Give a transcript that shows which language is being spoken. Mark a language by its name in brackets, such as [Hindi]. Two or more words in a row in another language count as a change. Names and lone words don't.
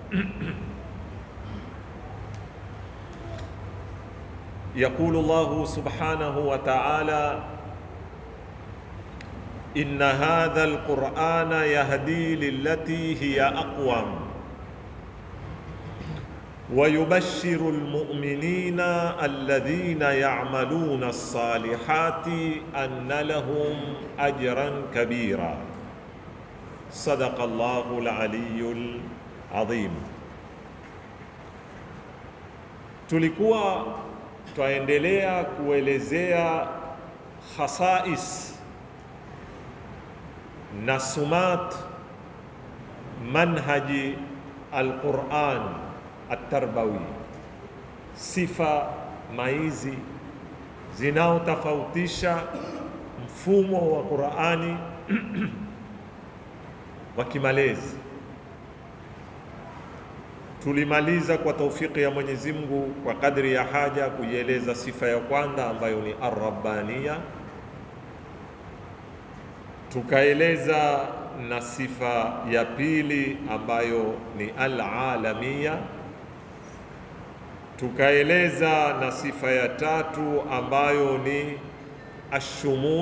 [Arabic] يقول الله سبحانه وتعالى: إن هذا القرآن يهدي للتي هي أقوم ويبشر المؤمنين الذين يعملون الصالحات أن لهم أجرا كبيرا. صدق الله العلي العظيم. [Swahili] Tulikuwa twaendelea kuelezea khasais na [Arabic] سمات منهج القرآن التربوي, [Swahili] sifa maizi zinaotofautisha mfumo wa Qurani wa kimalezi. Tulimaliza kwa taufiki ya Mwenyezi Mungu kwa kadri ya haja kuieleza sifa ya kwanza ambayo ni ar-rabbaniya, tukaeleza na sifa ya pili ambayo ni al-alamiya, tukaeleza na sifa ya tatu ambayo ni ashumul.